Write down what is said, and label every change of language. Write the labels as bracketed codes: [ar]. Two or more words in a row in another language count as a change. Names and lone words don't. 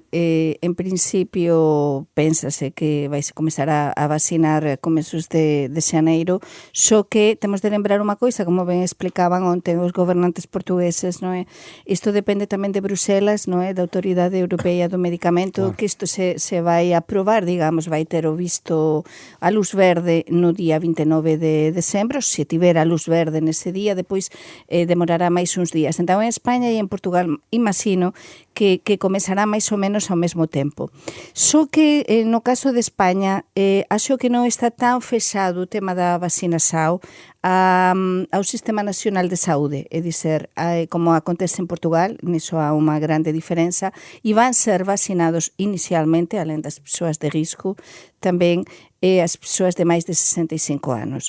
[pt] Em princípio, pensa-se que vai se começar a vacinar a começos de janeiro, só que temos de lembrar uma coisa, como bem explicaban ontem os gobernantes portugueses, não é? [gl] Isto depende tamén de Bruselas, não é? Da Autoridade Europeia do Medicamento, claro. Que isto se vai aprovar, digamos, vai ter o visto a luz verde no día 29 de decembro. Se tiver a luz verde nese día, depois demorará máis uns días. Então, en España e en Portugal, imagino que comezará máis ou menos ao mesmo tempo. Só que, no caso de España, acho que non está tan fechado o tema da vacinação ao Sistema Nacional de Saúde, é dizer, como acontece en Portugal, nisso há unha grande diferenza, e van ser vacinados inicialmente, além das persoas de risco, tamén as persoas de máis de 65 anos.